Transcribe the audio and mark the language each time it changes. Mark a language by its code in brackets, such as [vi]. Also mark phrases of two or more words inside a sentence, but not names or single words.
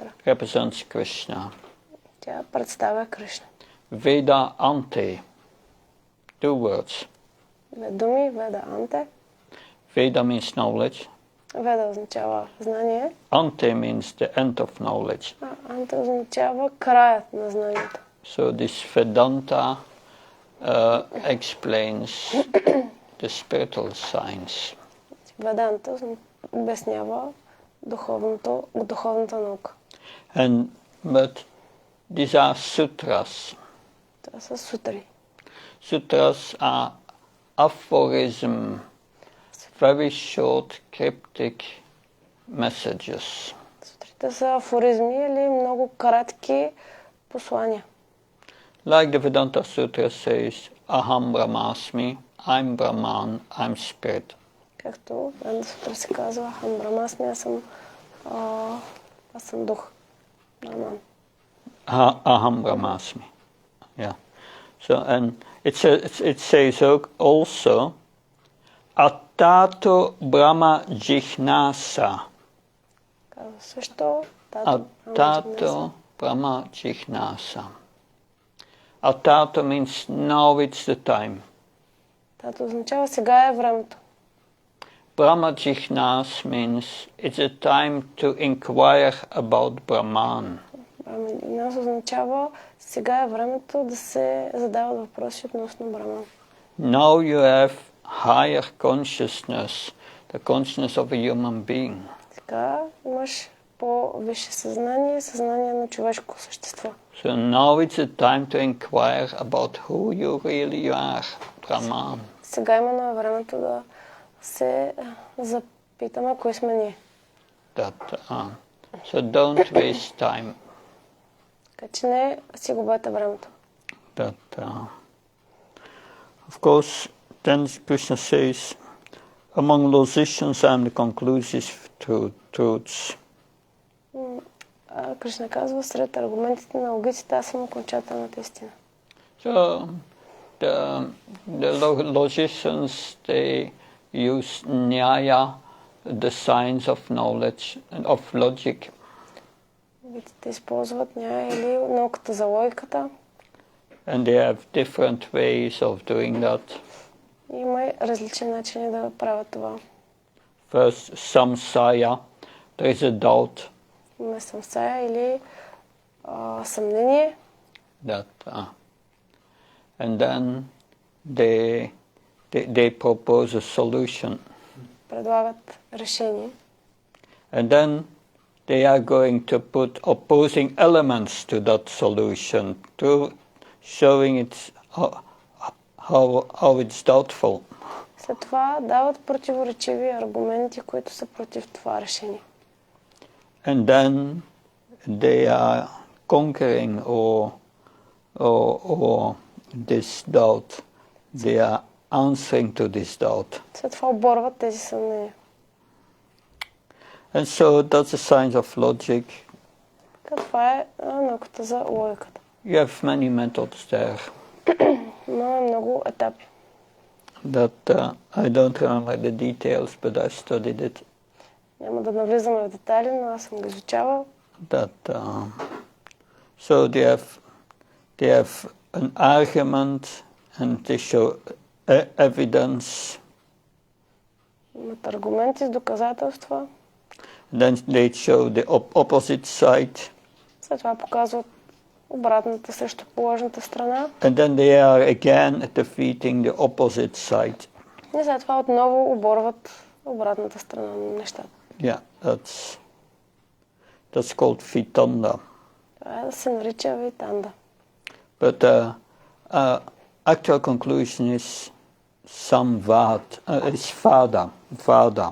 [en] Represents Krishna. [bg] Тя представя Кришна. [sa] Veda Ante. [en] Two words. [bg] Две думи, [sa] वेद अन्ते. [en] Veda means knowledge. [bg] Веда означава знание. [en] Ante means the end of knowledge. [bg] Анте означава краят на знанието. [en] So this Vedanta explains the spiritual science. [bg] Веданта обяснява духовната наука. [en] But these are sutras. [bg] Това са сутри. [en] Sutras are aphorism, very short cryptic messages. [bg] Сутрите са афоризми или много кратки послания. [en] Like the Vedanta Sutra says, [sa] Aham Brahmasmi, [en] I'm Brahman, I'm Spirit. [bg] Както Веданта Сутра се казва, [sa] अहं ब्रह्मास्मि, [bg] аз съм дух. Брахман. [sa] Aham Brahmasmi. [en] Yeah. So, and it says also, [sa] Attato Brahma Jichnasa. [bg] Казва също, [sa] Attato Brahma Jichnasa. [en] Attato means now it's the time. [bg] Тато означава сега е времето. [sa] Brahma Jichnas [en] means it's a time to inquire about Brahman. [sa] Брахма Jichnas [bg] означава сега е времето да се задават въпроси относно Брахман. [en] Now you have higher consciousness, the consciousness of a human being. [bg] Сега имаш по-висше съзнание, съзнание на човешко същество. [en] So now it's a time to inquire about who you really are, Brahman. [bg] Сега именно е времето да се запитаме кои сме ние. [en] So don't waste time. [bg] Така че не си губете времето. [en] Of course, then Krishna says, among logicians I am the conclusive truths. [bg] Кришна казва, сред аргументите на логиците аз съм окончателната истина. [en] So the logicians, they use Nyaya the science of knowledge and of logic. [bg] Те използват или науката за логиката. [en] And they have different ways of doing that. [bg] Има различни начини да правят това. [en] First, samsaya, there is a doubt. [bg] Има самсая или съмнение. [en] That, and then they propose a solution. [bg] Предлагат решение. [en] And then they are going to put opposing elements to that solution, showing it's how it's doubtful. [bg] След това дават противоречиви аргументи, които са против това решение. [en] And then they are conquering or this doubt. They are answering to this doubt. [bg] След това оборват тези съмнения. [en] And so that's the science of logic. [bg] Това е науката за логиката. [en] You have many methods there. [bg] Има много етапи. [en] That I don't remember the details, but I studied it. [bg] Няма да навлизаме в детайли, но аз съм го изучавал. [en] That so they have an argument and they show evidence. [bg] Имат аргументи с доказателства. [en] Then they show the opposite side. [bg] След това показват обратната срещу положената страна. [en] And then they are again defeating the opposite side. [bg] И след това отново оборват обратната страна на нещата. [en] Yeah, that's called vitanda. [bg] Това да се нарича витанда. [en] But actual conclusion is vada.